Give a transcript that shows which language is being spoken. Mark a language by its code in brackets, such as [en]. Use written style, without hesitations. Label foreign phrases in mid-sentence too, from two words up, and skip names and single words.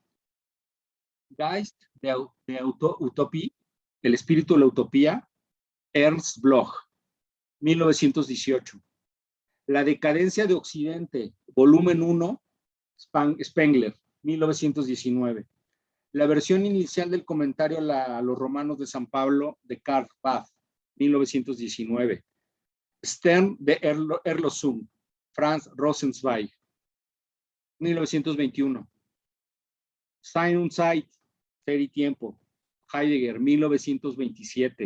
[es] Geist de Utopie, el espíritu de la utopía, Ernst Bloch, 1918. La decadencia de Occidente, volumen 1, Spengler, 1919. La versión inicial del comentario a los romanos de San Pablo, de Karl Barth, 1919. Stern de Erlösung, Franz Rosenzweig, 1921. Sein und Zeit, Ser y Tiempo, Heidegger, 1927.